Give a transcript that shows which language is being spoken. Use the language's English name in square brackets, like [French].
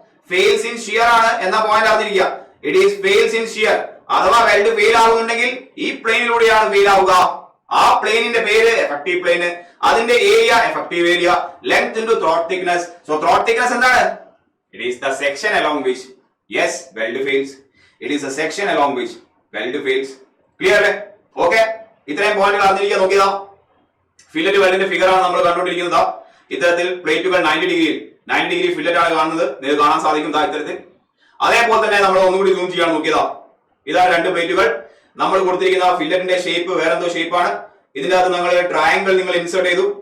[English] fails in shear [Malayalam] ആണ് എന്ന point അറിഞ്ഞിരിക്കുക. [English] it is fails in shear. [Malayalam] അഥവാ വെൽഡ് ഫെയിൽ ആവുന്നുണ്ടെങ്കിൽ ഈ പ്ലെയിനിലൂടെയാണ് ഫെയിൽ ആവുക. ആ പ്ലെയിനിന്റെ പേര് എഫക്റ്റീവ് പ്ലെയിൻ, അതിന്റെ area effective area, length into throat thickness. So throat thickness എന്താണ്? [English] it is the section along which weld fails. it is the section along which weld fails. [Malayalam] Clear അല്ലേ? Okay, ഇത്രയും പോയിന്റുകൾ അറിഞ്ഞിരിക്കാൻ നോക്കിയതാ. Fillet വെൽഡിന്റെ figure ആണ് നമ്മൾ കണ്ടുകൊണ്ടിരിക്കുന്നത്. ഇത്തരത്തിൽ പ്ലേറ്റുകൾ 90 ഡിഗ്രി ഫില്ലറ്റ് ആണ് കാണുന്നത്. നിങ്ങൾക്ക് കാണാൻ സാധിക്കും ഇത്തരത്തിൽ. അതേപോലെ തന്നെ നമ്മൾ ഒന്നുകൂടി സൂം ചെയ്യാൻ നോക്കിയതാ. ഇതാണ് രണ്ട് പ്ലേറ്റുകൾ. നമ്മൾ കൊടുത്തിരിക്കുന്ന ഫില്ലറ്റിന്റെ ഷേപ്പ് വേറെന്തോ ഷേപ്പാണ്. ഇതിന്റെ അകത്ത് നിങ്ങൾ ട്രയാങ്കിൾ നിങ്ങൾ ഇൻസേർട്ട് ചെയ്തു.